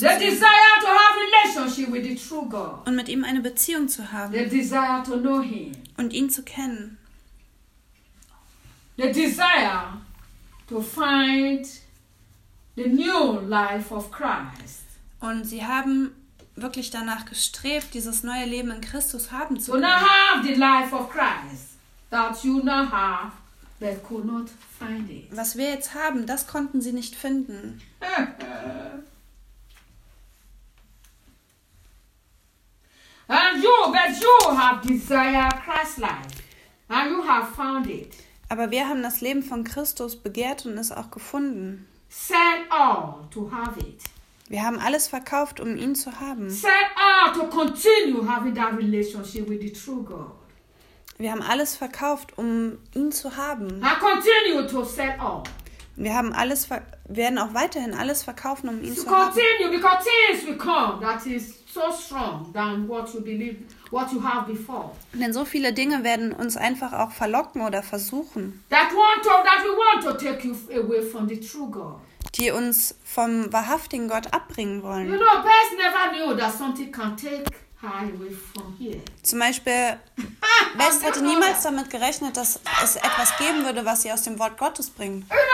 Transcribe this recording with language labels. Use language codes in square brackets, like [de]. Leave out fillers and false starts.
[de] sehen. [en] They desire to have relationship with the true God. [de] Und mit ihm eine Beziehung zu haben. [en] They desire to know him. [de] Und ihn zu kennen. [en] They desire to find the new life of Christ. [de] Und sie haben wirklich danach gestrebt, dieses neue Leben in Christus haben zu können. [en] To now have the life of Christ that you now have, they could not find it. [de] Was wir jetzt haben, das konnten sie nicht finden. [en] And you, but you have desired Christ's life, and you have found it. [de] Aber wir haben das Leben von Christus begehrt und es auch gefunden. [en] Sell all to have it. [de] Wir haben alles verkauft, um ihn zu haben. [en] Sell all to continue having that relationship with the true God. [de] Wir haben alles verkauft, um ihn zu haben. [en] I continue to sell all. [de] Wir haben alles werden auch weiterhin alles verkaufen, um ihn [en] so [de] zu haben. [en] Because things will come that is so strong than what you believe, what you have before. [de] Denn so viele Dinge werden uns einfach auch verlocken oder versuchen. [en] That we want to take you away from the true God. [de] Die uns vom wahrhaftigen Gott abbringen wollen. [en] You know, Pers never knew that something can take her away from here. [de] Zum Beispiel. Best hatte niemals damit gerechnet, dass es etwas geben würde, was sie aus dem Wort Gottes bringt.